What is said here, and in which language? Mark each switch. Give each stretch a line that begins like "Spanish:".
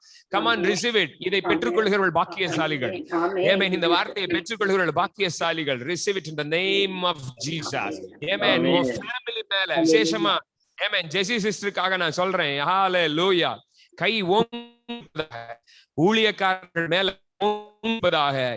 English: Come on, receive it.
Tamil: இதை பெற்றுக்கொள்கிறவர்கள் பாக்கியசாலிகள். ஆமென். இந்த வார்த்தையை பெற்றுக்கொள்கிறவர்கள் பாக்கியசாலிகள்.
English: Receive it in the name of Jesus. Amen.
Tamil: உன் ஃபேமிலி மேல விசேஷமா, ஆமென், ஜெசி சிஸ்டருக்காக நான் சொல்றேன். ஹல்லேலூயா. கை ஓங்குவதாக, ஊழியக்காரர்கள் மேல ஓங்குவதாக.